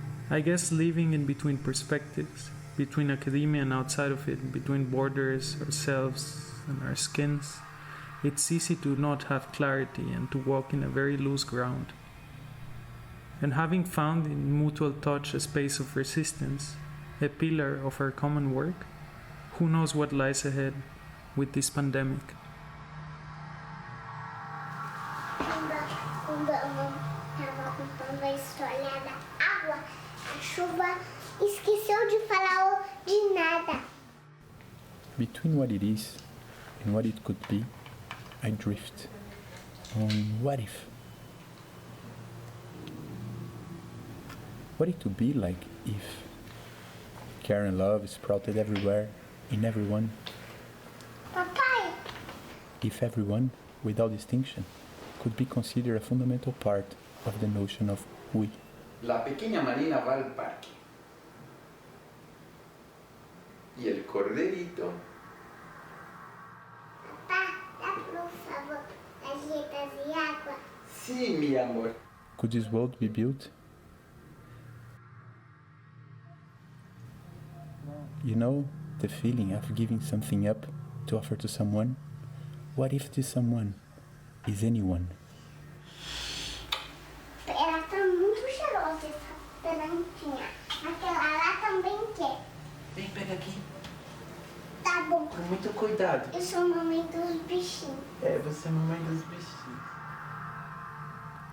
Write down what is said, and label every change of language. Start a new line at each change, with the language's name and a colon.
English: I guess living in between perspectives, between academia and outside of it, between borders, ourselves and our skins, it's easy to not have clarity and to walk in a very loose ground. And having found in mutual touch a space of resistance, a pillar of our common work, who knows what lies ahead with this pandemic.
Portuguese: Quando a mãe estava contando a história da água, a chuva esqueceu de falar de nada.
English: Between what it is and what it could be, I drift on what if. What it would be like if care and love sprouted everywhere, in everyone.
Portuguese: Papai,
English: If everyone, without distinction, could be considered a fundamental part of the notion of we.
Spanish: La pequeña Marina va al parque. Y el corderito.
Portuguese: papá, dá por favor as letras de água?
Spanish: Sí, mi amor.
English: Could this world be built? You know, the feeling of giving something up to offer to someone? What if this someone is anyone?
Portuguese: Ela tá muito cheirosa, essa plantinha. Aquela lá também quer. Vem, pega aqui. Tá bom. Com muito cuidado. Eu sou a mamãe dos bichinhos. É, você é a mamãe dos bichinhos.